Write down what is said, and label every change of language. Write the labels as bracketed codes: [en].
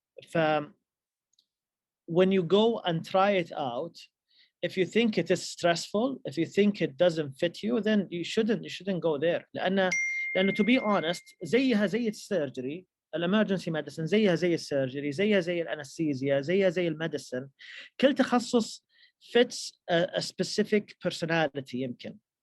[en] ف when you go and try it out, if you think it is stressful, if you think it doesn't fit you, then you shouldn't go there. [ar] لأنه to be honest زيها زي السيرجري، الامرجنسي ميديسن زيها زي السيرجري، زيها زي الانستيزيا، زيها زي الميديسن. [en] كل تخصص fits a specific personality يمكن.